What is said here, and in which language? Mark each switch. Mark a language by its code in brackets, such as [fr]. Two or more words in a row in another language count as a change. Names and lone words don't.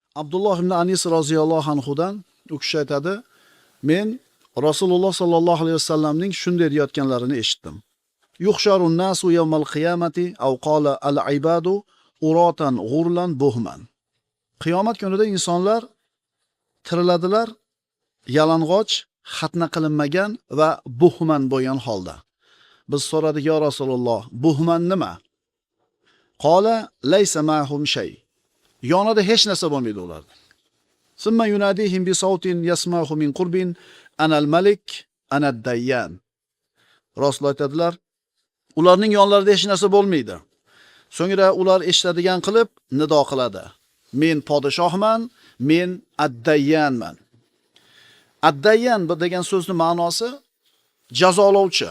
[uz] Abdulloh ibn Anis roziyallohu anhudan u kishi aytadi, men Rasululloh sallallohu alayhi vasallamning shunday deyotganlarini eshitdim. [ar] يحشر الناس يوم القيامة أو قال العباد عراة غرلا بهما. [uz] Qiyomat kunida insonlar tiriladilar, yalang'och, xatna qilinmagan va buhman bo'lgan holda. Biz so'radik, yo Rasululloh, buhman nima? [ar] قال ليس معهم شيء. [uz] Yonida hech narsa bo'lmaydi ularda. [ar] ثم يناديهم بصوت يسمعه من قرب أنا الملك أنا الديان. [uz] Rasul aytadilar, ularning yonlarida hech narsa bo'lmaydi. So'ngra ular eshitadigan qilib nido qiladi. Men podshohman, men ad-dayyanman. Ad-dayyan degan so'zning ma'nosi jazolovchi.